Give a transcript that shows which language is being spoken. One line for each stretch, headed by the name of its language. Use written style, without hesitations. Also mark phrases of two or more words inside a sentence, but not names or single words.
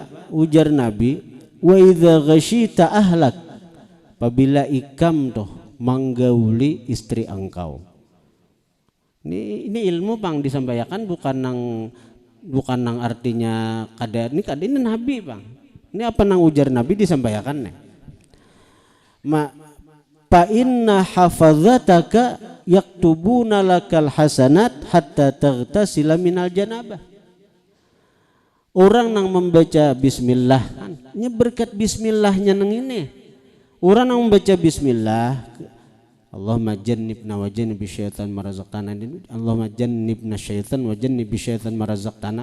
Banjar: Ujar Nabi,
Arabic: وإذا غشيت أهلك,
Banjar: apabila ikam tuh menggauli istri engkau. Ini ilmu bang disampaikan, bukan nang artinya kada ini Nabi bang. Ini apa nang ujar Nabi disampaikan nih.
Arabic: فإن حفظتك يكتبون لك الحسنات حتى تغتسل من الجنابة.
Banjar: Orang nang membaca bismillah, nya berkat bismillahnya nang ini. Orang nang membaca bismillah,
Arabic: اللهم جنبنا وجنب الشيطان ما رزقتنا، اللهم جنبنا الشيطان وجنب الشيطان ما رزقتنا.